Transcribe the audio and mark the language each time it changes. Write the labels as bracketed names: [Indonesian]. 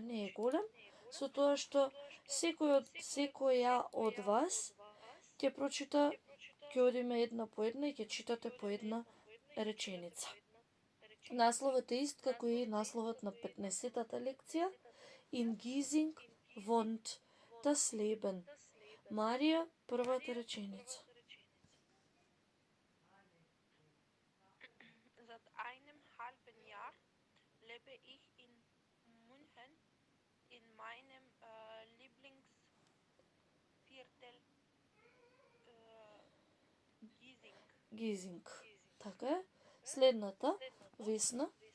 [Macedonian] Не е голем, со тоа што секоја од вас ќе прочита, ќе одиме една по една и ќе читате по една реченица. Насловот е ист како и насловот на 15-тата лекција. [German] In Giesing wohnt das Leben. [Macedonian] Марија, првата реченица. [German] Seit einem halben Jahr lebe ich in München in meinem Lieblingsviertel Giesing. [Macedonian] Гизинг. Така е. Следната, Весна.